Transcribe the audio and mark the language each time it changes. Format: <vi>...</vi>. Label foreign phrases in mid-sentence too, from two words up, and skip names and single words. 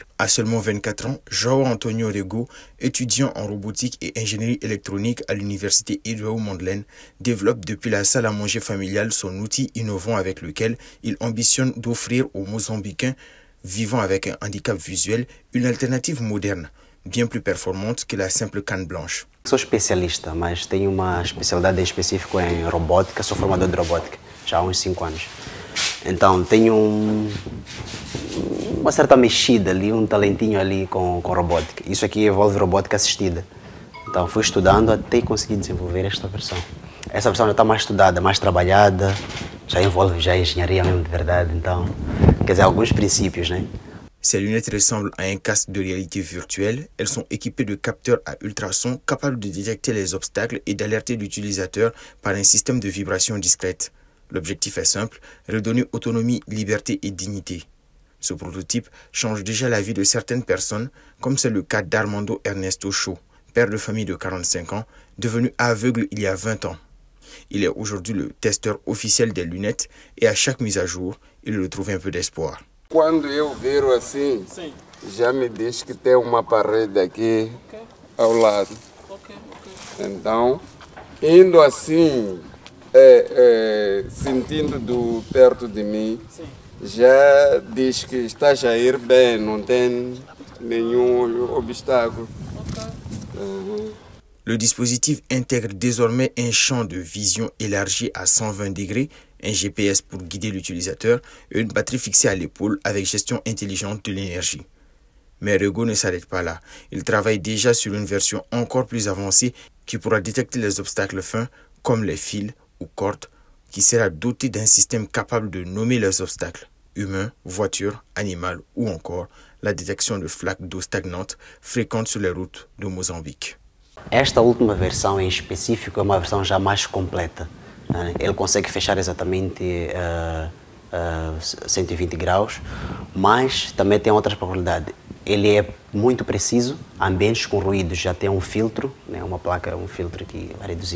<fr>À seulement 24 ans, João Antonio Rego, étudiant en robotique et ingénierie électronique à l'université Eduardo Mondlane, développe depuis la salle à manger familiale son outil innovant avec lequel il ambitionne d'offrir aux Mozambicains vivant avec un handicap visuel une alternative moderne, bien plus performante que la simple canne blanche.</fr> <pt>Sou especialista, mas tenho uma especialidade específica em robótica, sou formador de robótica já há uns 5 anos. Então tenho uma certa mexida ali, talentinho ali com robótica. Isso aqui envolve robótica assistida. Então fui estudando até conseguir desenvolver esta versão. Essa versão já está mais estudada, mais trabalhada, já envolve já engenharia mesmo de verdade. Então, quer dizer, alguns princípios, né?</pt> <fr>Ces lunettes ressemblent à un casque de réalité virtuelle. Elles sont équipées de capteurs à ultrasons capables de détecter les obstacles et d'alerter l'utilisateur par un système de vibration discrète. L'objectif est simple, redonner autonomie, liberté et dignité. Ce prototype change déjà la vie de certaines personnes, comme c'est le cas d'Armando Ernesto Shaw, père de famille de 45 ans, devenu aveugle il y a 20 ans. Il est aujourd'hui le testeur officiel des lunettes et à chaque mise à jour, il retrouve un peu d'espoir.</fr> <pt>Quando eu viro assim, já me diz que tem uma parede aqui ao lado. Então, indo assim, sentindo perto de mim, já diz que está a ir bem, não tem nenhum obstáculo.</pt> <fr>Le dispositif intègre désormais un champ de vision élargi à 120 degrés, un GPS pour guider l'utilisateur et une batterie fixée à l'épaule avec gestion intelligente de l'énergie. Mais Rego ne s'arrête pas là. Il travaille déjà sur une version encore plus avancée qui pourra détecter les obstacles fins comme les fils ou cordes, qui sera dotée d'un système capable de nommer les obstacles, humains, voitures, animaux ou encore la détection de flaques d'eau stagnantes fréquentes sur les routes de Mozambique.</fr> <pt>Esta última versão em específico é uma versão já mais completa. Ele consegue fechar exatamente 120 graus, mas também tem outras propriedades. Ele é muito preciso, ambientes com ruídos já tem um filtro, né, uma placa, um filtro que vai reduzir.</pt>